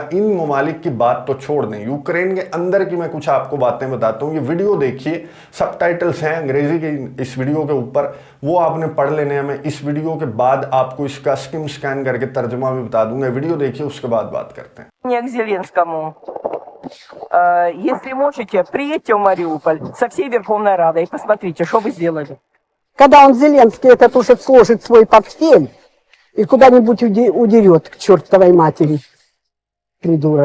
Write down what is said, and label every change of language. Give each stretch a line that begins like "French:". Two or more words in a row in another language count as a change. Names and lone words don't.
Urdu: ان ممالک کی بات تو چھوڑ دیں، یوکرین کے اندر کی میں کچھ آپ کو باتیں بتاتا ہوں. یہ ویڈیو دیکھیے، سب ٹائٹلز ہیں انگریزی کے اس ویڈیو کے اوپر، وہ آپ نے پڑھ لینے ہیں. میں اس ویڈیو کے بعد آپ کو اس کا
English: skim scan
Urdu: کر کے ترجمہ بھی بتا دوں گا. ویڈیو دیکھیے، اس کے بعد بات کرتے ہیں.
Russian: К Зеленскому. Если можете, приедьте в Мариуполь со всей Верховной Радой и посмотрите, что вы сделали. Когда он, Зеленский, этот уже сложит свой портфель и куда-нибудь удерет к чертовой матери, придурок.